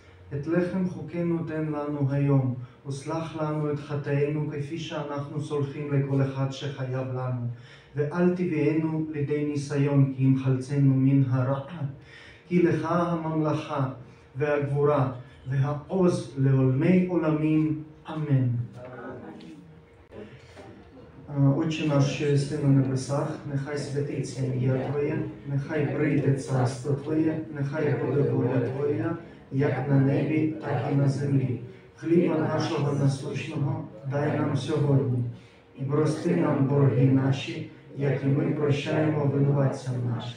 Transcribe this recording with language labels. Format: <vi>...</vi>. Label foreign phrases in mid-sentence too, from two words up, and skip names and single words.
<he>את לחם חוקנו תן לנו היום, וסלח לנו את חטאינו כפי שאנחנו סולחים לכל אחד שחייב לנו. ואל תביאנו לידי ניסיון, כי אם חלצנו מן הרע. כי לך הממלכה והגבורה והעוז לעולמי עולמים. Amen.</he> <uk>Отче наш, що єси на небесах, нехай святиться ім'я Твоє, нехай прийде царство Твоє, нехай буде воля Твоя, як на небі, так і на землі. Хліба нашого насущного дай нам сьогодні, і прости нам борги наші, як і ми прощаємо винуватцям нашим.</uk>